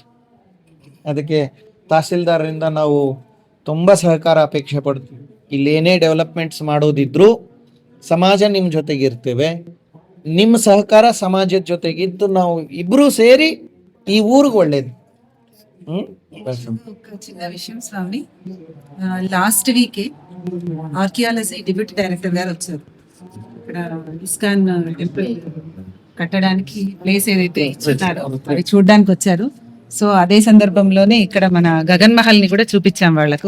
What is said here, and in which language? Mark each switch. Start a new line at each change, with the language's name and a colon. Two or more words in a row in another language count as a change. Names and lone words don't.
Kannada: ಅದಕ್ಕೆ ತಹಸೀಲ್ದಾರರಿಂದ ನಾವು ತುಂಬ ಸಹಕಾರ ಅಪೇಕ್ಷೆ ಪಡ್ತೀವಿ. ಇಲ್ಲಿ ಏನೇ ಡೆವಲಪ್ಮೆಂಟ್ಸ್ ಮಾಡೋದಿದ್ರು ಸಮಾಜ ನಿಮ್ಮ ಜೊತೆಗೆ ಇರ್ತೇವೆ. ನಿಮ್ಮ ಸಹಕಾರ ಸಮಾಜದ ಜೊತೆಗಿದ್ದು ನಾವು ಇಬ್ರು ಸೇರಿ ಈ ಊರಿಗೆ ಒಳ್ಳೇದು.
Telugu: చిన్న విషయం స్వామి,
English: last week archaeology deputy director
Telugu: గారు వచ్చారు. ఇక్కడ ఇస్కాన్ టెంపుల్ కట్టడానికి ప్లేస్ ఏదైతే ఇచ్చున్నారో అవి చూడడానికి వచ్చారు. సో అదే సందర్భంలోనే ఇక్కడ మన గగన్ మహల్ ని కూడా చూపించాం వాళ్లకు.